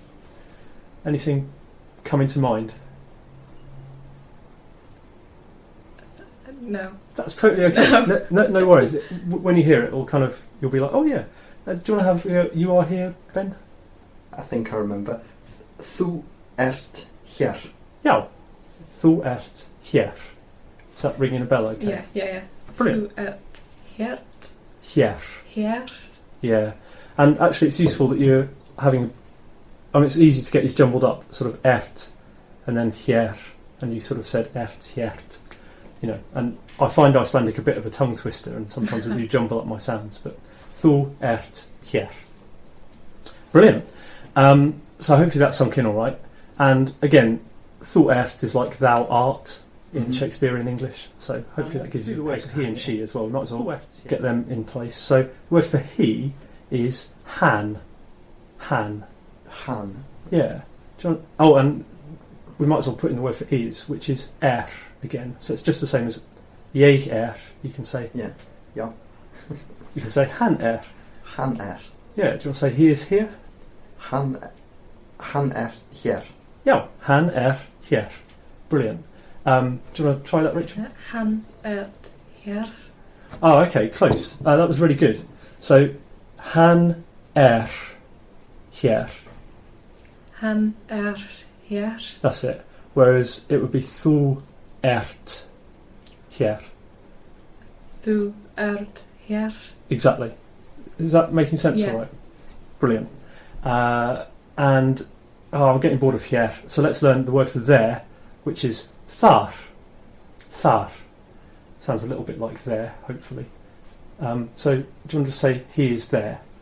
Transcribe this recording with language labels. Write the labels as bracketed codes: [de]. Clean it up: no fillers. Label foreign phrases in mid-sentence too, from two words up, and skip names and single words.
[en] Anything coming to mind? No. That's totally okay. No worries. When you hear it, you'll be like, oh yeah. Do you want to have you are here, Ben? I think I remember. [is] Þú ert hér. Yeah. Þú ert hér. [en] Is that ringing a bell? Okay. Yeah. Brilliant. [is] Þú ert hér. Hér. Hér. [en] Yeah. And actually, it's useful that you're having. I mean, it's easy to get these jumbled up. Sort of ert, and then hér, and you sort of said [is] ert hért. [en] You know, and I find Icelandic a bit of a tongue twister, and sometimes I do jumble up my sounds. [is] But þú ert hér. [en] Brilliant. So hopefully that sunk in all right. And again, [is] þú ert [en] is like thou art in Shakespearean English. So hopefully that gives you the words he and she as well. We might as well get them in place. So the word for he is han. Han. [is] Han. [en] Yeah. Oh, and we might as well put in the word for is, which is again. So it's just the same as ég You can say Yeah. you can say han [is] Han [en] Yeah. Do you want to say he is here? [is] Han hér. [en] Yeah. Han here. Brilliant. Do you want to try that, Rachel? [is] Han ert hér. [en] Oh, okay, close. That was really good. So han here. [is] Han hér. [en] That's it. Whereas it would be [is] þú ert [en] here. [is] Þú ert hér. [en] Exactly. Is that making sense? Yeah. All right. Brilliant. And I'm getting bored of here. So let's learn the word for there, which is thar. [is] Thar. [en] Sounds a little bit like there, hopefully. So do you want to say he is there?